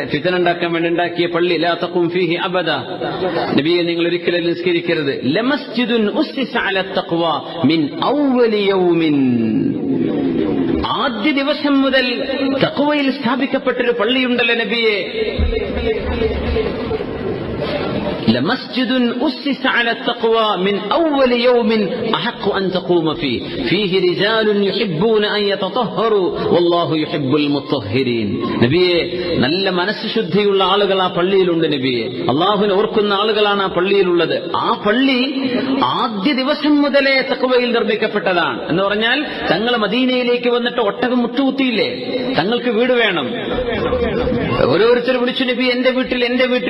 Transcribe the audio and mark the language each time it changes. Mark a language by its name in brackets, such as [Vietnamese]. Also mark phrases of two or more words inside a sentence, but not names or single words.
[Malayalam] ഫിത്ന ഉണ്ടാക്കാൻ വേണ്ടി ഉണ്ടാക്കിയ പള്ളി. [Arabic] لا تقم فيه أبدا, [Malayalam] നബിയെ നിങ്ങൾ ഒരിക്കലും നിസ്കരിക്കരുത്. [Arabic] لمسجد أسس على التقوى من أول يوم. [Malayalam] ആദ്യ ദിവസം മുതൽ തഖ്വയിൽ സ്ഥാപിക്കപ്പെട്ടൊരു പള്ളിയുണ്ടല്ലോ നബിയെ. [Arabic] لمسجد أسس على التقوى من أول يوم أحق أن تقوم فيه فيه رجال يحبون أن يتطهروا والله يحب المطهرين. [Malayalam] നബിയെ, നല്ല മനസ്സുശുദ്ധിയുള്ള ആളുകൾ ആ പള്ളിയിലുണ്ട് നബിയെ. അള്ളാഹുവിനെ ഓർക്കുന്ന ആളുകളാണ് ആ പള്ളിയിലുള്ളത്. ആ പള്ളി ആദ്യ ദിവസം മുതലേ തഖ്വയിൽ നിർമ്മിക്കപ്പെട്ടതാണ്. എന്ന് പറഞ്ഞാൽ തങ്ങൾ മദീനയിലേക്ക് വന്നിട്ട് ഒട്ടകം മുട്ടുകുത്തിയില്ലേ, തങ്ങൾക്ക് വീട് വേണം. ഓരോരുത്തർ വിളിച്ചു, നബി എന്റെ വീട്ടിൽ.